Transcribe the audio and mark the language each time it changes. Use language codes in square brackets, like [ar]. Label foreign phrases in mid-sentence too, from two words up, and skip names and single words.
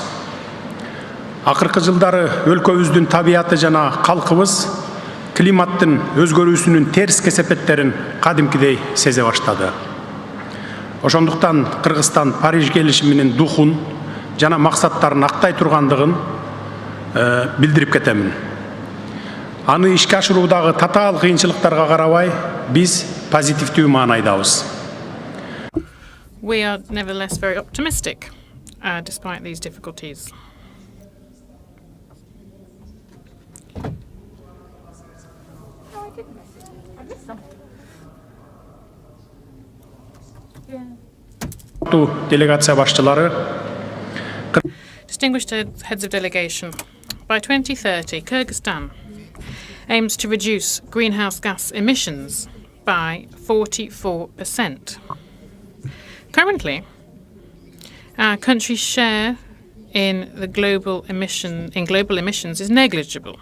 [ky] Акыркы жылдары өлкөбүздүн табияты жана калкыбыз климаттын өзгөрүүсүнүн терс кесепеттерин кадимкидей сезе баштады. Ошондуктан Кыргызстан Париж келишиминин духун жана максаттарын актай тургандыгын билдирип кетемин. Аны ишке ашыруудагы татаал кыйынчылыктарга карабай, биз позитивдүү маанайдабыз. [en] We are nevertheless very optimistic, despite these difficulties. [ky] Делегация башчылары. [en] Distinguished heads of delegation, by 2030, Kyrgyzstan aims to reduce greenhouse gas emissions by 44%. Currently, our country's share in global emissions is negligible.